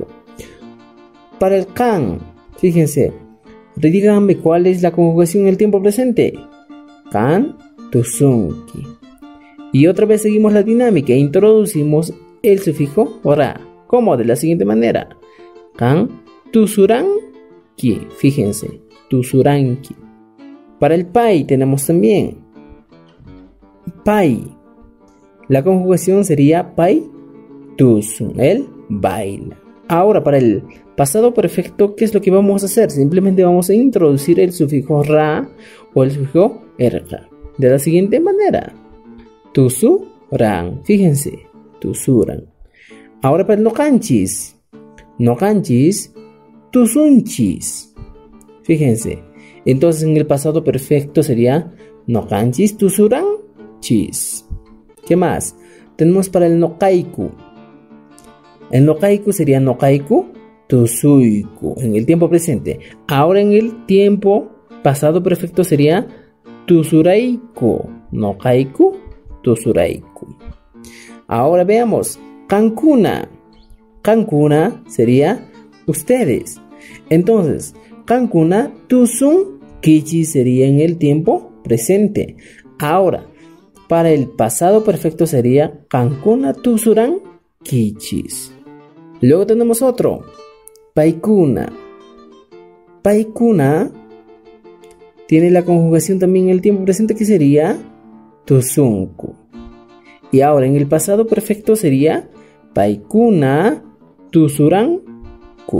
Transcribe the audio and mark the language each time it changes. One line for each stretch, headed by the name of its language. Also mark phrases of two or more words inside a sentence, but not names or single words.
Spanish: Para el can, fíjense, díganme cuál es la conjugación en el tiempo presente.
Quechua: Can tusunki.
Spanish: Y otra vez seguimos la dinámica, introducimos el sufijo ra. ¿Cómo? De la siguiente manera.
Quechua: Kan tusuran tusuranki.
Spanish: Fíjense, tusuranki. Para el pai tenemos también pai. La conjugación sería
Quechua: pai tusun.
Spanish: Él baila. Ahora, para el pasado perfecto, ¿qué es lo que vamos a hacer? Simplemente vamos a introducir el sufijo ra o el sufijo erga. De la siguiente manera. Tusuran. Fíjense, tusuran. Ahora para el nocanchis.
Quechua: Nocanchis, tusunchis.
Spanish: Fíjense. Entonces en el pasado perfecto sería
Quechua: nocanchis, tusuranchis.
Spanish: ¿Qué más? Tenemos para el nokaiku. El nokaiku sería
Quechua: nokaiku, tusuiku.
Spanish: En el tiempo presente. Ahora en el tiempo pasado perfecto sería tusuraiku.
Quechua: Nokaiku, tusuraiku.
Spanish: Ahora veamos. Kankuna. Kankuna sería ustedes. Entonces,
Quechua: kankuna tusun kichi
Spanish: sería en el tiempo presente. Ahora, para el pasado perfecto sería
Quechua: kankuna tusuran kichis.
Spanish: Luego tenemos otro. Paikuna. Paikuna tiene la conjugación también en el tiempo presente que sería tusunku. Y ahora en el pasado perfecto sería
Quechua: paikuna tusuranku.